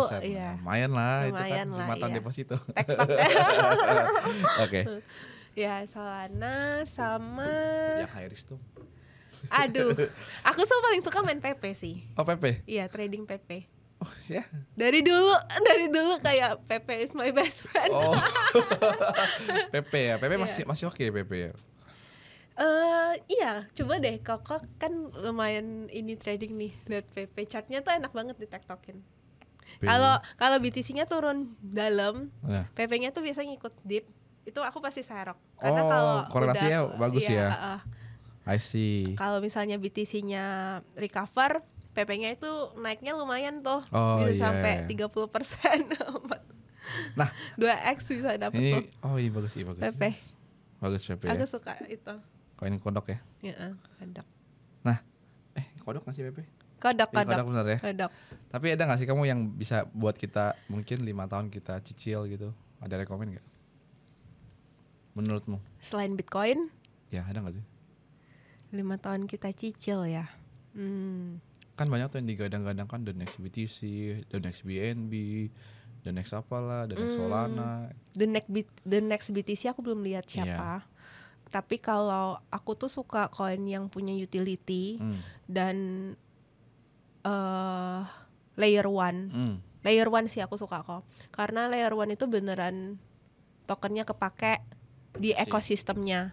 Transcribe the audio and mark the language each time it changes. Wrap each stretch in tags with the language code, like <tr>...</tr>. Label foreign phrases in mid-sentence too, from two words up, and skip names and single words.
<id>lumayan lah itu kan jumatan deposito. Ya, Solana sama yang</id> <en>high risk</en> <id>tuh. Aduh, aku paling suka main PP sih. PP? Iya, trading PP. Oh ya. Dari dulu kayak Pepe</id> <en>is my best friend.</en> <id>Oh. Pepe ya. Pepe masih oke Pepe ya. Iya, coba deh Koko kan lumayan ini trading nih. Lihat PP chartnya tuh enak banget ditektokin. Kalau BTC-nya turun dalam, PP-nya tuh biasanya ikut dip. Itu aku pasti serok. Karena kalau korelasinya bagus ya.</id> <en>I see.</en> <id>Kalau misalnya BTC-nya recover, PP-nya itu naiknya lumayan tuh. Bisa sampai 30%. Nah, 2x bisa dapet tuh. Iya bagus sih, bagus. PP. Bagus PP ya. Aku suka itu. Koin kodok ya? Iya, kodok. Nah, kodok nggak sih PP? Kodok bener ya? Kodok. Tapi ada nggak sih kamu yang bisa buat kita mungkin 5 tahun kita cicil gitu? Ada rekomen nggak? Menurutmu? Selain Bitcoin? Ya ada nggak sih? 5 tahun kita cicil ya. Kan banyak tuh yang digadang-gadang kan</id> <en>the next BTC, the next BNB, the next</en> <id>apalah,</id> <en>the next Solana. The next BTC</en> <id>aku belum lihat siapa. Tapi kalau aku tuh suka koin yang punya utility dan layer 1. Layer 1 sih aku suka kok. Karena layer 1 itu beneran tokennya kepake di ekosistemnya.</id>